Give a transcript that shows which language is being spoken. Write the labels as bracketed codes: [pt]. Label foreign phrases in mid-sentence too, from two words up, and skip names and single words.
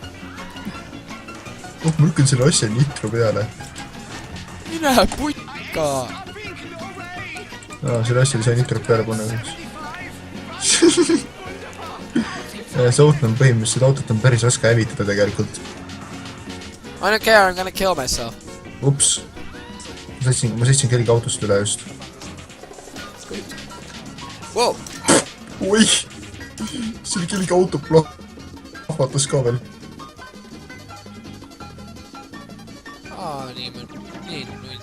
[et] Oh, ma lükkan selle asja nitro peale. Mine putka! Selle asja ei saa nitrot peale panna. See auto on põhimõtteliselt, autot on päris raske hävitada tegelikult. [en] I don't care, I'm gonna kill myself. [et] Ups. Ma sõitsin kellegi autost üle just. Wow! Oi! See oli kellegi auto plahvatas ka veel. Nii nuid.